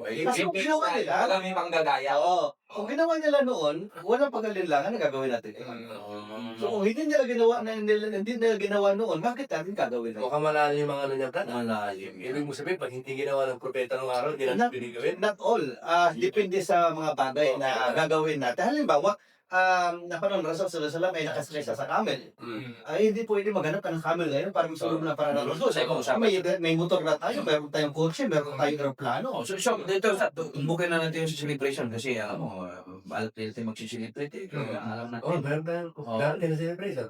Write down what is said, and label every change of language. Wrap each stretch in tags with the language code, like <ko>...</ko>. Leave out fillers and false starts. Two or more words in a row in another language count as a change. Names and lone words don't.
<tl>Kasi kung Kasi ginawa nila, may manggagaya. kung ginawa nila noon, walang pag-alilangan na gagawin natin. So kung hindi nila ginawa noon, bakit natin gagawin natin? Mukhang malalim yung mga ano niya, Brad. Malalim. Ibig mo sabihin, pag hindi ginawa ng propeta ng araw, hindi natin pwede gawin.</tl> <en>Not all.</en> <tl>Depende sa mga bagay na gagawin natin. Halimbawa, napanong Rasul</tl> <ar>صلى الله عليه وسلم</ar> <tl>ay nakasakay siya sa camel. Ay hindi pwede maghanap ka ng camel ngayon para masulog na para ng Rasul. May motor na tayo, meron tayong kotse, meron tayong aeroplano. So dito, tumbukin na natin yung celebration kasi alam natin magsiselebrate. Alam natin. Meron din na celebration.</tl>